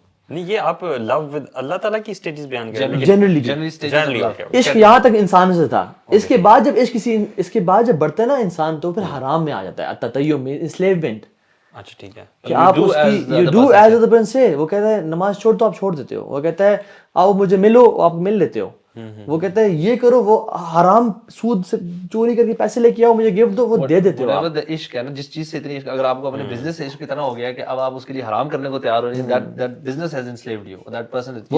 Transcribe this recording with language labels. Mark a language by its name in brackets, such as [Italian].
[Urdu] نہیں یہ آپ لو ود اللہ تعالیٰ کی اسٹیجز بیان کر رہے ہیں جنرلی. عشق یہاں تک انسان سے تھا, اس کے بعد جب عشق اس کے بعد جب بڑھتا ہے نا انسان تو پھر حرام میں آ جاتا ہے. التطیم انسلیومنٹ. اچھا ٹھیک ہے, کہ آپ اس کی [English] you do as the person say. [Urdu] وہ کہتا ہے نماز چھوڑ تو آپ چھوڑ دیتے ہو, وہ کہتا ہے آؤ مجھے ملو, آپ مل لیتے ہو. وہ کہتا ہے یہ کرو, وہ حرام سود سے چوری کر کے پیسے لے کے آؤ مجھے گفٹ دو, وہ دے دیتے ہو. عشق ہے نا, جس چیز سے اتنی عشق, اگر آپ کو اپنے بزنس سے عشق اتنا ہو گیا کہ اب آپ اس کے لیے حرام کرنے کو تیار ہو رہے ہیں, [English] that business has enslaved you, that person is.